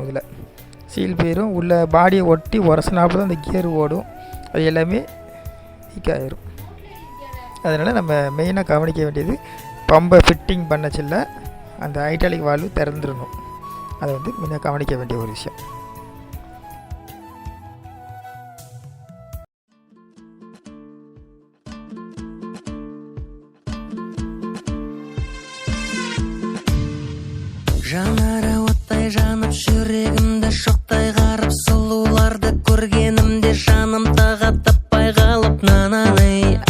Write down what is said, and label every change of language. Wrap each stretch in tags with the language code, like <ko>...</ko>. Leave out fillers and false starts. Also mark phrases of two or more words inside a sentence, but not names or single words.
<ta>இதில் சீல் போயிடும். உள்ள பாடியை ஒட்டி உரசினாப்புல தான் அந்த கியர் ஓடும். அது எல்லாமே வீக் ஆகிரும். அதனால் நம்ம மெயினாக கவனிக்க வேண்டியது பம்பை ஃபிட்டிங் பண்ணச்சில்ல அந்த</ta> <en>hydraulic valve</en> <ta>திறந்துடணும். அதை வந்து மெயினாக கவனிக்க வேண்டிய ஒரு விஷயம்.</ta> <kk>жанары оттай жанып жүрегімді шоқтай қарып сұлуларды көргенімде жаным таға таппай қалып нананы</kk>